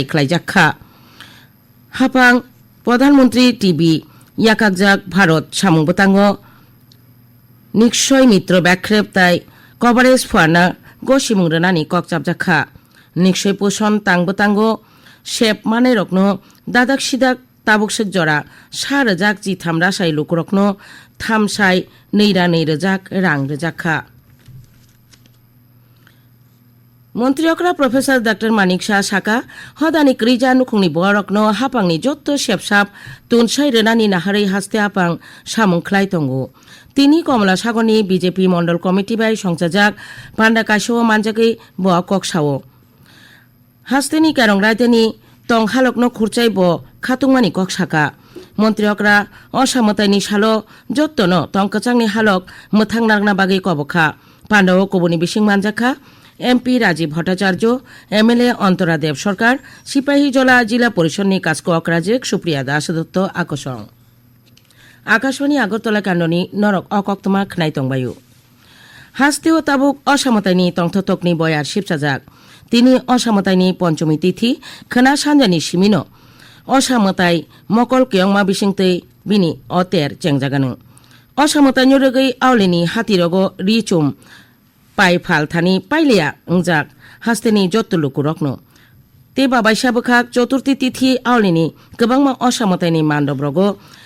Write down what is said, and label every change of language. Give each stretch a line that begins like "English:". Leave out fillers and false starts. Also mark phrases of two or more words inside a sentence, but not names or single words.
Kok Borok: खलायजाखा हापां प्रधानमंत्री टीबी याकाकजाक भारत सामुं बतांगो निक्षय मित्र बैख्रेब ताई कभारेज फुआना गसिमुं रोनानि ककजाबजाखा निक्षय पोषण तांगो शेप माने रकनो दादाक सिदाक ताबुकसक जरा 4,000 जी थाम रासाय लुकुरकनो थामसाय 2,000 रां रोजाखा मन्त्री अकरा प्रोफेसर डॉक्टर मानिक शाह साका हदानि क्रिजा नुखुंनि बरकनो हापांनि जत्तो सेबसाब तुनसाय रोनानि नाहारै हास्ते हापां सामुं खलाय दंगो তিনি কমলা সাগরনি বিজেপি মন্ডল কমিটি বাই সংসাজাক পান্ডা কাশো মানজাগৈ ব ককসাও হাস্তেনি কেরং রায়তেনি টং হালকনো খুরচাই ব খাতুংমানি ককসাকা মন্ত্রী অকরা অসামতাইনি সালো যত্তন টংকাচাংনি হালক মোথাং নাগনা বাগৈ কবখা পান্ডাও কবনি বিসিং মানজাখা एमपी राजीव भट्टाचार्य एमएलए अंतरा देव सरकार सिपाहीजला जिला परिषदनि कास्को अकराजिक सुप्रिया दास दत्त आकर्षण आकाशवाणी आगरतला कांडनि नरक अकक्तमा खनाय तंबायो हास्तेओ ताबुक असामतायनि तंथतकनि बयार शिबसाजाक तिनि असामतायनि पंचमी तिथि खोना सानजानि सिमिनो असामताय मकल केयंमा बिसिंतै बिनि अतेर चेंजागानो असामतायनि रगै आवलेनि हातिरगो रिचुम पाइ फाल थानी पाइलिया अंजाक हास्तेनि जत्तुलुकु रकनो ते बाबायसा बखाक चतुर्थी तिथि आवलिनि गोबांमा असामतायनि मानदब्रगो